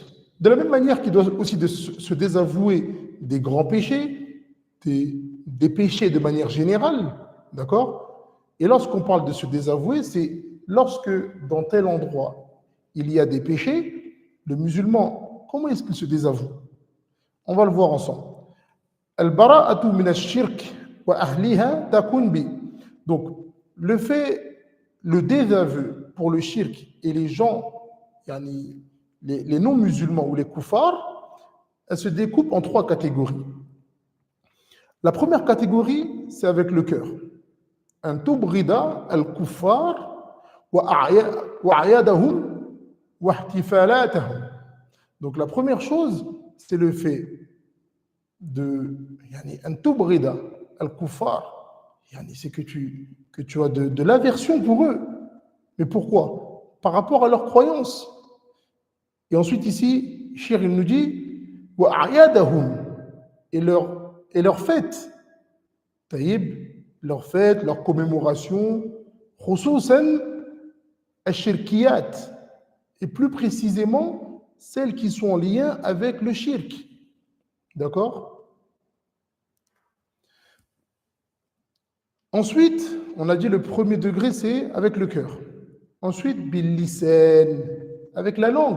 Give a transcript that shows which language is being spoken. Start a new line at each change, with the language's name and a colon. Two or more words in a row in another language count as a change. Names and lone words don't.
French: De la même manière qu'il doit aussi se désavouer des grands péchés, des péchés de manière générale, d'accord? Et lorsqu'on parle de se désavouer, c'est lorsque dans tel endroit il y a des péchés, le musulman, comment est-ce qu'il se désavoue? On va le voir ensemble.
Arabic: البراءة من الشرك وأهلها تكون ب.
French: Donc, le désaveu pour le shirk et les gens, les non-musulmans ou les koufars, elle se découpe en 3 catégories. La première catégorie, c'est avec le cœur.
Arabic: أن تبغض الكفار وأعيادهم واحتفالاتهم.
French: Donc la première chose, c'est le fait
Arabic: أن تبغض الكفار,
French: c'est que tu as de l'aversion pour eux. Mais pourquoi? Par rapport à leurs croyances. Et ensuite ici, Shir il nous dit
Arabic: وأعيادهم,
French: et leur fête. taïb, leurs fêtes, leurs commémorations,
Arabic: خصوصا الشركيات,
French: et plus précisément celles qui sont en lien avec le shirk. D'accord? Ensuite, on a dit le premier degré, c'est avec le cœur. Ensuite,
Arabic: باللسان,
French: avec la langue.